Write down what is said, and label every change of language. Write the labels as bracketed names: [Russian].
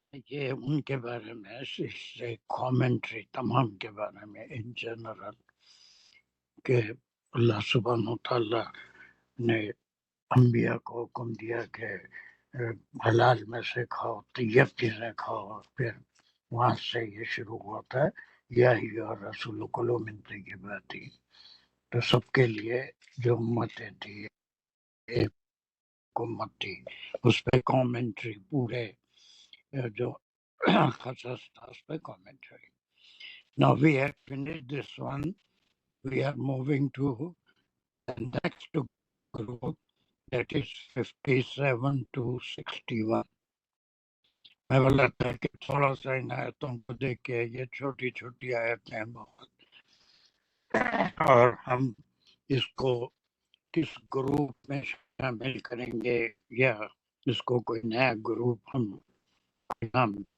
[Urdu] یہ ان کے بارے میں کامنٹری تمام کے بارے میں ان جنرل کہ اللہ سبحانہ وتعالیٰ نے انبیاء کو حکم دیا کہ حلال میں سے کھاؤ، طیب چیزیں کھاؤ، اور پھر وہاں سے یہ شروع ہوتا ہے [Arabic] یا رسول کلوا من طیبات. [Urdu] تو سب کے لیے جو امتیں تھی ایک امت تھی، اس پہ کامنٹری پورے جو قصص تھا اس پہ commentary. [English] Now we have finished this one. We are moving to the next group, that is 57 to 61. [Urdu] میں لگتا ہے کہ تھوڑا سا ان آیتوں کو دیکھ کے یہ چھوٹی چھوٹی آیتیں ہیں بہت، اور ہم اس کو کس گروپ میں شامل کریں گے یا اس کو کوئی نیا گروپ ہم نام